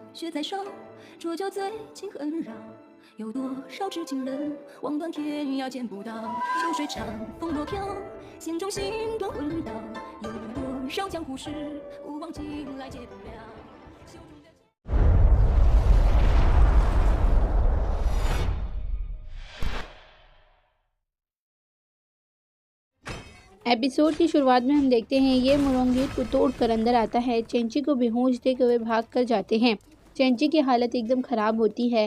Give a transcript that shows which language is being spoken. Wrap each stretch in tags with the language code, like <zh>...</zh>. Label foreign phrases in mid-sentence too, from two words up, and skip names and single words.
<zh>在烧，浊酒醉情恨扰。有多少痴情人，望断天涯见不到。秋水长，风落飘，心中星断魂倒。有多少江湖事，不忘情来解不了。袖中的</zh> <hi>एपिसोड की शुरुआत में हम देखते हैं ये मुरोंग गेट को तोड़ कर अंदर आता है। चेंची को बेहोश देख हुए भाग कर जाते हैं। चेंची की हालत एकदम ख़राब होती है।</hi>